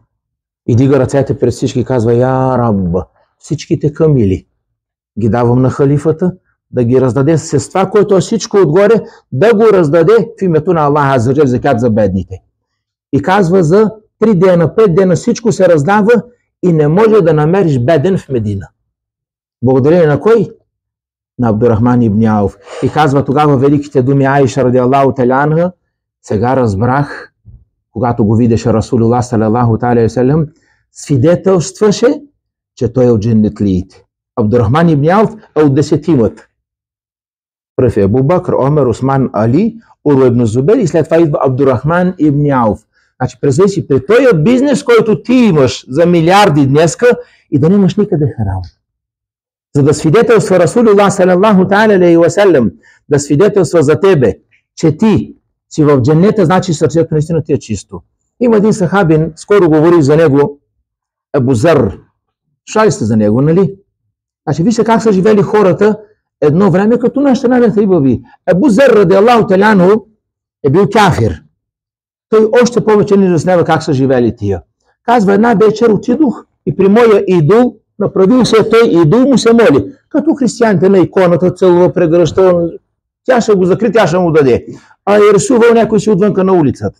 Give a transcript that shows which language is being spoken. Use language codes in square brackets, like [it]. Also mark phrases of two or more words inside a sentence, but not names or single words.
[bg] И дига ръцете пред всички и казва, [ar] يا ربا, [bg] всичките камили ги давам на халифата, да ги раздаде с това, което е всичко отгоре, да го раздаде в името на [ar] الله عز وجل [bg] закат за бедните. И казва, за 3 дена, 5 дена всичко се раздава и не може да намериш беден в Медина. Благодарение на кой? На Абдурахман ибн Ауф. И казва тогава великите думи Аиша [ar] رضي الله تعالى عنها, [bg] сега разбрах, когато го видеше [ar] رسول الله صلى الله عليه وسلم, [bg] свидетелстваше, че той е от дженнетлиите. Абдурахман ибн Ауф е от 10-тимата. Пръв е Абу Бакр, Омер, Осман, Али, Урва ибн Зубер и след това идва Абдурахман ибн Ауф. Значи представи си, при този бизнес, който ти имаш за милиарди днеска и да нямаш никъде харам. За да свидетелства [ar] رسول الله صلى الله عليه وسلم, [bg] да свидетелства за тебе, че ти си в дженнета, значи сърцето наистина ти е чисто. Има един сахабин, скоро говорих за него, Абу Зар. Слушали сте за него, нали? Значи вижте как са живели хората едно време, като нашата набията ибави. Абу Зар [ar] رضي الله تعالى عنه [bg] е бил кафир. Той още повече не разснява как са живели тия. Казва, една вечер отидох и при моя идол, направил се той идол, му се моли. Като християните на иконата, целува, прегръща, тя ще го закри, тя ще му даде. А е рисувал някой си отвънка на улицата.